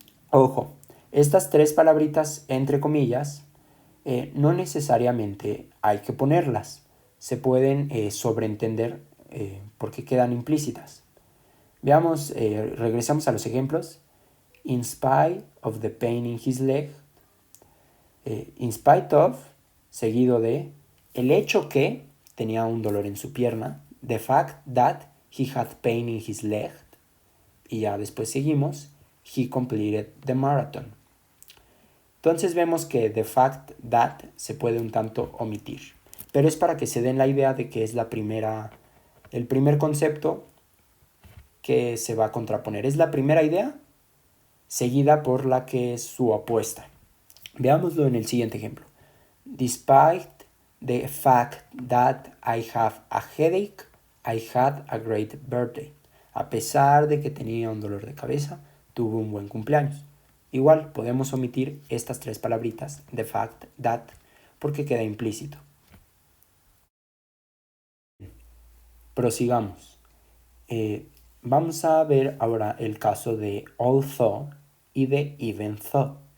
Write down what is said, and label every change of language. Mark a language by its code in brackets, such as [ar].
[es] Ojo, estas tres palabritas entre comillas no necesariamente hay que ponerlas, se pueden sobreentender porque quedan implícitas. Veamos, regresamos a los ejemplos. [en] In spite of the pain in his leg. In spite of, [es] seguido de el hecho que tenía un dolor en su pierna. [en] The fact that he had pain in his leg. [es] Y ya después seguimos. [en] He completed the marathon. [es] Entonces vemos que [en] the fact that [es] se puede un tanto omitir. Pero es para que se den la idea de que es el primer concepto que se va a contraponer. Es la primera idea seguida por la que es su opuesta. Veámoslo en el siguiente ejemplo. [en] Despite the fact that I have a headache, I had a great birthday. [es] A pesar de que tenía un dolor de cabeza, tuvo un buen cumpleaños. Igual podemos omitir estas tres palabritas, [en] the fact, that, [es] porque queda implícito. Prosigamos. Vamos a ver ahora el caso de although y de even though.